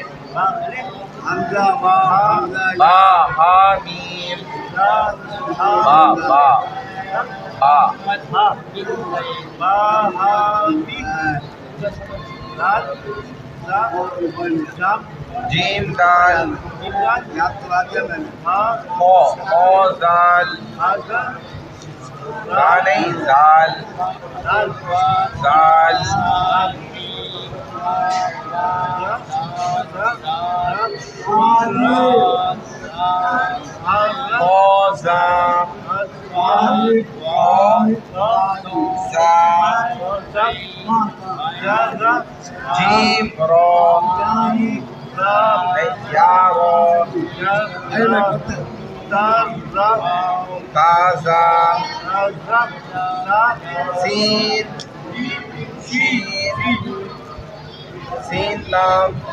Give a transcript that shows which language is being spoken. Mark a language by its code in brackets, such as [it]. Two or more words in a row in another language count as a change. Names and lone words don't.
[ur] حمزہ با حمزہ با ہا میم با با جیم دال خو خو زال زا نہیں زال زال خو زا زا جیم رو نہیں یا رو تازا سین شین سین لام